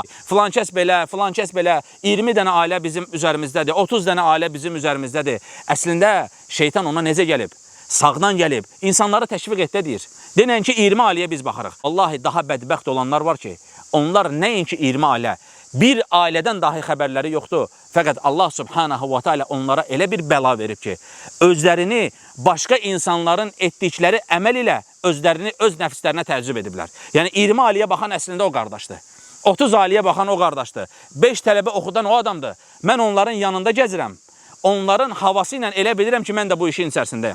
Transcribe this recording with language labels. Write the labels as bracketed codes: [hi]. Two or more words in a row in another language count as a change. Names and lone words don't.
[az] Filan kəs belə, 20 dənə ailə bizim üzərimizdədir, 30 dənə ailə bizim üzərimizdədir. Əslində şeytan ona necə gəlib? Sağdan gəlib, insanları təşviq etdə deyir. Denən ki, 20 ailəyə biz baxırıq. Vallahi daha bədbəxt olanlar var ki, onlar nəinki 20 ailə, bir ailədən dahi xəbərləri yoxdur. Fəqət [ar] الله سبحانه وتعالى [az] onlara elə bir bəla verib ki, özlərini başqa insanların etdikləri əməl ilə özlərini öz nəfslərinə təəccüb ediblər. Yəni 20 aliyə baxan əslində o qardaşdır. 30 aliyə baxan o qardaşdır. 5 tələbə oxudan o adamdır. Mən onların yanında gəzirəm. Onların havası ilə elə bilirəm ki, mən də bu işin içərisindəyim.